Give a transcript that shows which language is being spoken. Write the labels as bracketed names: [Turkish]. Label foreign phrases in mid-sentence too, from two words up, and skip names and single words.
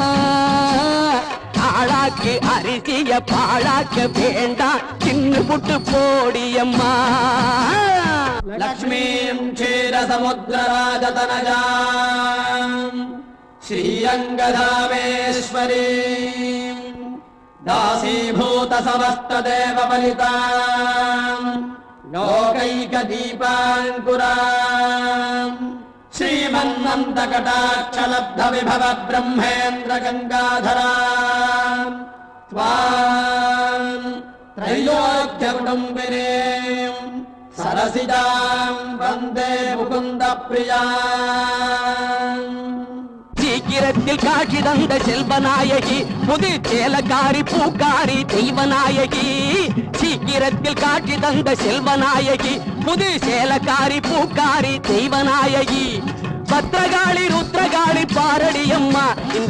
[Tamil] ஆளாக்கு அரிசிய பாழாக்க வேண்டாம் தின்னு புட்டு போடியம்மா. [Sanskrit] लक्ष्मीम् क्षीरसमुद्रराजतनयाम् श्रीरङ्गधामेश्वरीम् दासीभूत समस्तदेव बलिताम् लोकैकदीपाङ्कुराम् श्रीम श्रीमन्नन्दकटाक्षलब्ध विभव ब्रह्मेन्द्र गङ्गाधरा त्वाम् त्रैलोक्य कुटुम्बिनीम् सरसिजाम् वन्दे मुकुन्द प्रियाम् [Tamil] சீக்கிரத்தில் காட்சி தந்த செல்வநாயகி புது சேலக்காரி பூக்காரி தெய்வநாயகி சீக்கிரத்தில் காட்சி தந்த செல்வநாயகி புது சேலக்காரி பூக்காரி தெய்வநாயகி பத்ரகாளி ருத்ரகாளி பாரடியம்மா இந்த